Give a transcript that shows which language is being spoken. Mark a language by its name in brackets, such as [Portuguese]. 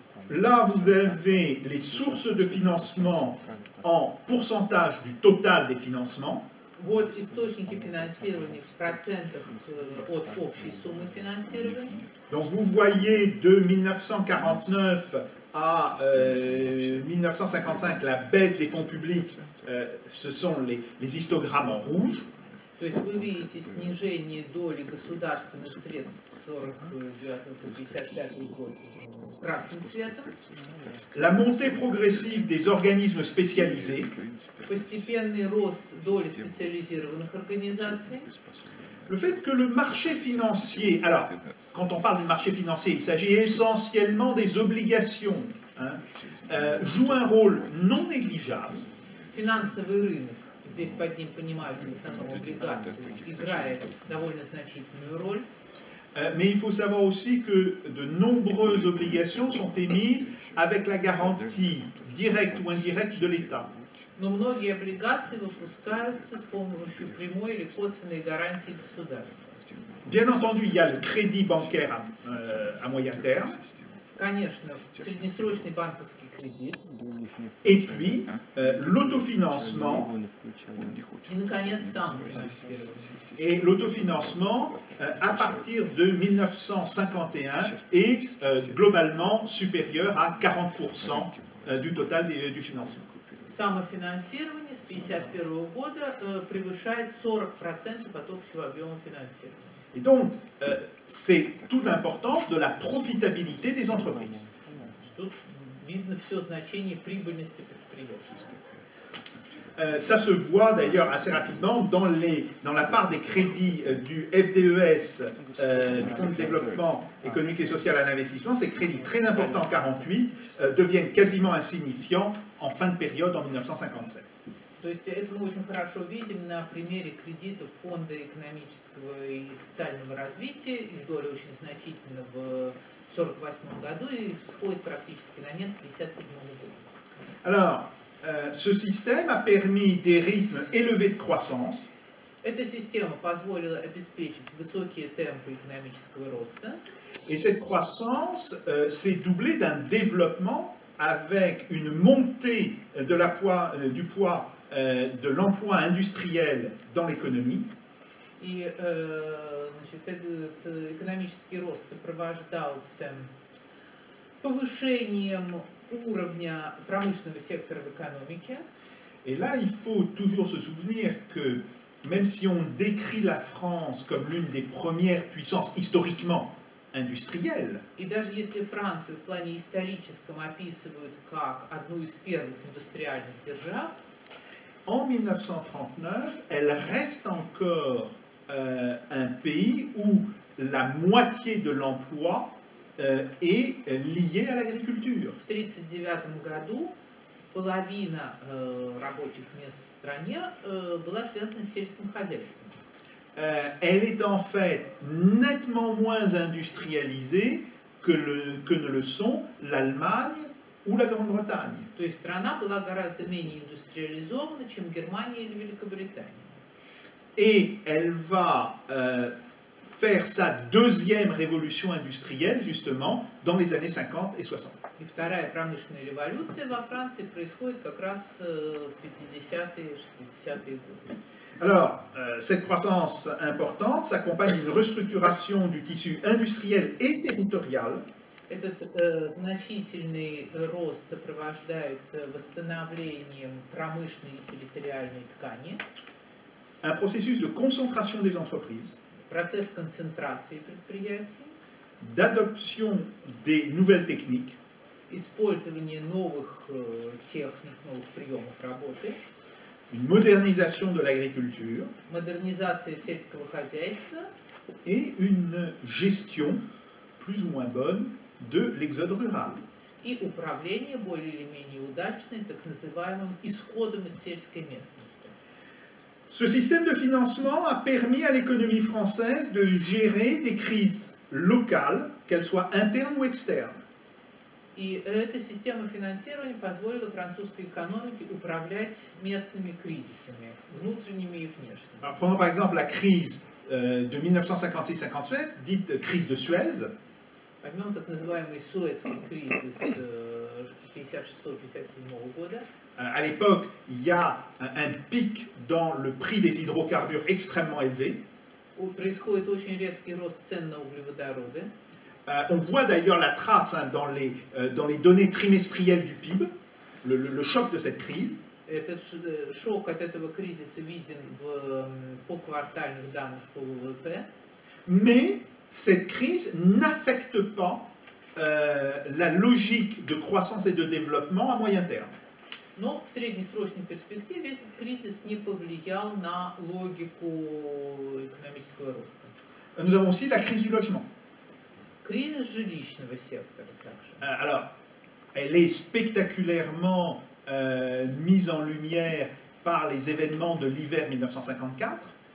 [French] Là, vous avez les sources de financement en pourcentage du total des financements. [Russian] Вот источники финансирования в процентах от общей суммы финансирования. [French] Donc vous voyez de 1949 à 1955 la baisse des fonds publics, ce sont les histogrammes en rouge. [Russian] То есть вы видите снижение доли государственных средств с 49 по 55 год красным цветом. [French] La montée progressive des organismes spécialisés. [Russian] Постепенный рост доли специализированных организаций. [French] Le fait que le marché financier, alors quand on parle du marché financier, il s'agit essentiellement des obligations, joue un rôle non négligeable. [Russian] Финансовый рынок, здесь под ним понимаются в основном облигации, играет довольно значительную роль. [French] Mais il faut savoir aussi que de nombreuses obligations sont émises avec la garantie directe ou indirecte de l'État. [Russian] Но многие облигации выпускаются с помощью прямой или косвенной гарантии государства. [French] Bien entendu, il y a le crédit bancaire à moyen terme. [Russian] Конечно, среднесрочный банковский кредит. [French] Et puis, l'autofinancement. [Russian] И, наконец, самофинансирование. [French] Et l'autofinancement, à partir de 1951, est globalement supérieur à 40% du total du financement. [Russian] Самофинансирование с 1951 года превышает 40% от общего объема финансирования. [French] Et donc, c'est toute l'importance de la profitabilité des entreprises. [Russian] Тут видно все значение прибыльности предприятия. [French] Ça se voit d'ailleurs assez rapidement dans la part des crédits du FDES, du Fonds de développement économique et social à l'investissement. Ces crédits très importants en 1948 deviennent quasiment insignifiants en fin de période en 1957. [Russian] То есть это мы очень хорошо видим на примере кредитов Фонда экономического и социального развития. Их доля очень значительна в 1948 году и сходит практически на нет к 1957 году. [French] Alors, ce système a permis des rythmes élevés de croissance. [Russian] Эта система позволила обеспечить высокие темпы экономического роста. [French] Et cette croissance s'est doublée d'un développement avec une montée du poids de l'emploi industriel dans l'économie. [Russian] И значит, этот экономический рост сопровождался повышением уровня промышленного сектора в экономике. [French] Et là, il faut toujours se souvenir que même si on décrit la France comme l'une des premières puissances historiquement industrielle. [Russian] И даже если Францию в плане историческом описывают как одну из первых индустриальных держав, [French] En 1939, elle reste encore un pays où la moitié de l'emploi est liée à l'agriculture. [Russian] в 1939 году половина рабочих мест в стране была связана с сельским хозяйством. [French] Elle est en fait nettement moins industrialisée que ne le sont l'Allemagne ou la Grande-Bretagne. [Russian] То есть страна была гораздо менее индустриализована, чем Германия или Великобритания. [French] Et elle va faire sa deuxième révolution industrielle, justement, dans les années 50 et 60. [Russian] И вторая промышленная революция во Франции происходит как раз в 50-е, 60-е годы. [French] Alors, cette croissance importante s'accompagne d'une restructuration du tissu industriel et territorial. [Russian] Этот значительный рост сопровождается восстановлением промышленной и территориальной ткани, [French] Un processus de concentration des entreprises, [Russian] процесс концентрации предприятий, [French] d'adoption des nouvelles techniques, [Russian] использование новых техник, новых приемов работы, [French] une modernisation de l'agriculture [Russian] модернизация сельского хозяйства [French] et une gestion plus ou moins bonne de l'exode rural. [Russian] и управление более или менее удачное так называемым исходом из сельской местности. [French] Ce système de financement a permis à l'économie française de gérer des crises locales, qu'elles soient internes ou externes. [Russian] И эта система финансирования позволила французской экономике управлять местными кризисами, внутренними и внешними. [French] Alors, prenons par exemple la crise de 1956-57, dite crise de Suez. [Russian] Возьмем так называемый Суэцкий кризис 56-57 года. [French] À l'époque, il y a un pic dans le prix des hydrocarbures extrêmement élevé. [Russian] Происходит очень резкий рост цен на углеводороды. [French] On voit d'ailleurs la trace dans les données trimestrielles du PIB, le choc de cette crise. [Russian] Этот шок от этого кризиса виден по квартальных данных по ВВП. [French] Mais cette crise n'affecte pas la logique de croissance et de développement à moyen terme. [Russian] Но в среднесрочной перспективе этот кризис не повлиял на логику экономического роста. [French] Nous avons aussi la crise du logement. [Russian] Кризис жилищного сектора также. [French] Alors, elle est spectaculairement mise en lumière par les événements de l'hiver 1954.